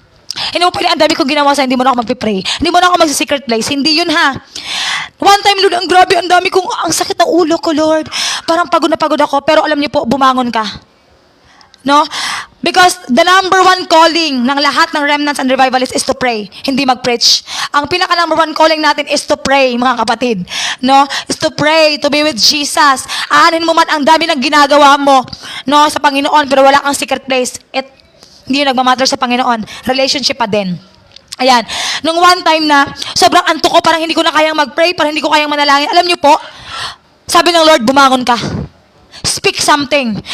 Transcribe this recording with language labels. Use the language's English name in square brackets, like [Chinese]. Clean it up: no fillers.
[Filipino] Hindi mo pwede, ang dami kong ginawa sa'yo, hindi mo na ako magpipray. Hindi mo na ako mag-secret place. Hindi yun, ha. One time, Lord, ang grabe, ang sakit ng ulo ko, Lord. Parang pagod na pagod ako, pero alam niyo po, bumangon ka. No? [English] Because the number one calling ng lahat ng remnants and revivalists is to pray, [Filipino] hindi mag-preach. Ang pinaka number one calling natin is to pray, mga kapatid. No? [English] Is to pray, to be with Jesus. [Filipino] Aanin mo man ang dami ng ginagawa mo, no, sa Panginoon, pero wala kang secret place. Hindi yun nagmamatter sa Panginoon. Relationship pa din. Ayan. Nung one time na, sobrang antok ko, parang hindi ko na kayang mag-pray, parang hindi ko kayang manalangin. Alam niyo po, sabi ng Lord, bumangon ka. [English] Speak something.